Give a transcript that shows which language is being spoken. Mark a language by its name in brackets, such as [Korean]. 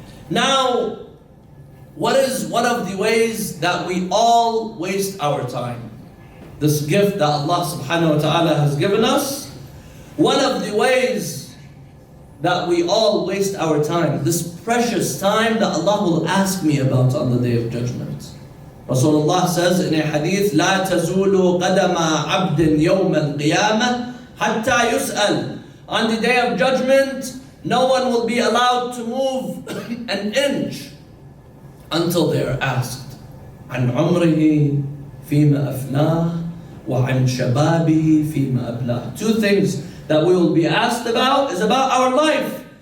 [English] Now, what is one of the ways that we all waste our time? This gift that Allah subhanahu wa ta'ala has given us, one of the ways that we all waste our time, this precious time that Allah will ask me about on the Day of Judgment. Rasulullah says in a hadith, [Arabic] لا تزول قدم عبد يوم القيامة حتى يسأل. [English] On the Day of Judgment, no one will be allowed to move an inch until they are asked [Arabic] عن عمره فيما أفناه وعن شبابه فيما أبلاه. [English] Two things that we will be asked about is about our life.